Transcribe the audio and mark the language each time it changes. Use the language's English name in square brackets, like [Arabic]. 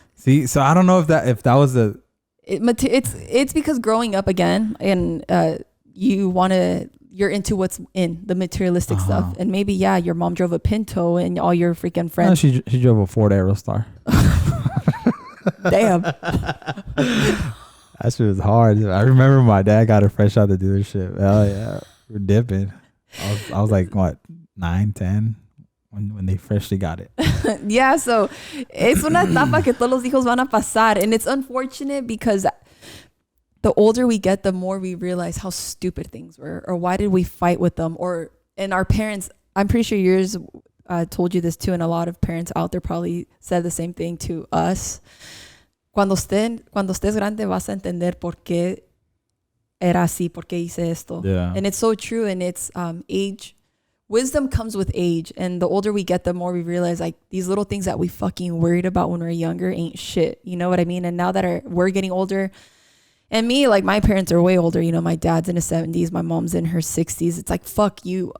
[English] See, so I don't know if that was it's because growing up again, and you're into what's in the materialistic stuff, and maybe your mom drove a Pinto and all your freaking friends. No, she drove a Ford Aerostar. Damn. That shit was hard. I remember my dad got her fresh out the dealership. Hell yeah, we're dipping. I was like what, 9, 10. When they freshly got it. Yeah, so [Spanish] es una etapa que todos los hijos van a pasar. [English] And it's unfortunate because the older we get, the more we realize how stupid things were, or why did we fight with them, and our parents, I'm pretty sure yours told you this too, and a lot of parents out there probably said the same thing to us. [Spanish] Cuando estés grande vas a entender por qué era así, por qué hice esto. [English] Yeah. And it's so true, and it's age. Wisdom comes with age, and the older we get, the more we realize like these little things that we fucking worried about when we were younger ain't shit. You know what I mean? And now that we're getting older, and me, like my parents are way older. You know, my dad's in his 70s, my mom's in her 60s. It's like, fuck you.